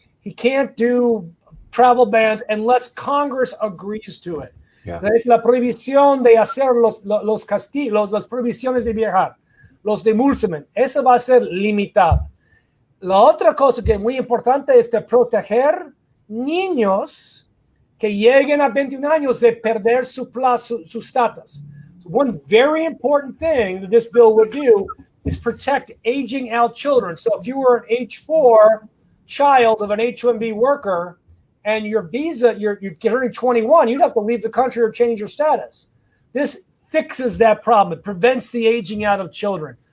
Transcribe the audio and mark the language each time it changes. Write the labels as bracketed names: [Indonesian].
[English] He can't do travel bans unless Congress agrees to it. Yeah. [Spanish] Es la prohibición de hacer los castigos, las prohibiciones de viajar, los de Mulseman. Eso va a ser limitado. La otra cosa que es muy importante es de proteger niños que lleguen a 21 años de perder su status. [English] So one very important thing that this bill would do is protect aging out children. So if you were an H-4 child of an H-1B worker and your visa, you're turning 21, you'd have to leave the country or change your status. This fixes that problem. It prevents the aging out of children.